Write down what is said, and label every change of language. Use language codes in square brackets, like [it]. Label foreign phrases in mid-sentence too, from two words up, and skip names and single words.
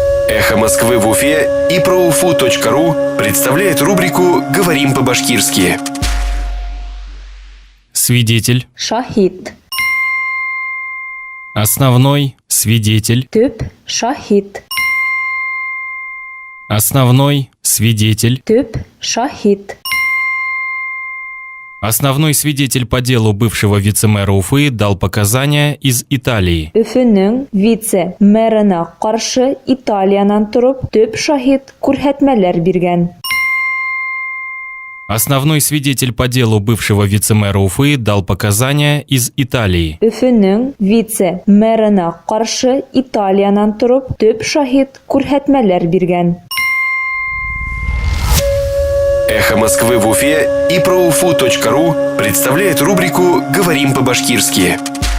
[ru] «Эхо Москвы» в Уфе и ProUFU.ru представляет рубрику «Говорим по-башкирски». Свидетель. [ba] Шахид. [ru] Основной. Свидетель. [ba] Төп. Шахид. [ru] Основной. Свидетель. [ba] Төп. Шахид. [ru] Основной свидетель по делу бывшего вице-мэра Уфы дал показания из Италии. [ba] Өфөнең вице-мэрына каршы Италиянан турып төп шахид күрһәтмәләр биргән. [ru] Основной свидетель по делу бывшего вице-мэра Уфы дал показания из Италии. [ba] Өфөнең вице-мэрына каршы Италиянан турып төп шахид күрһәтмәләр биргән. [ru] «Эхо Москвы» в Уфе и ProUFU.ru представляет рубрику «Говорим по-башкирски».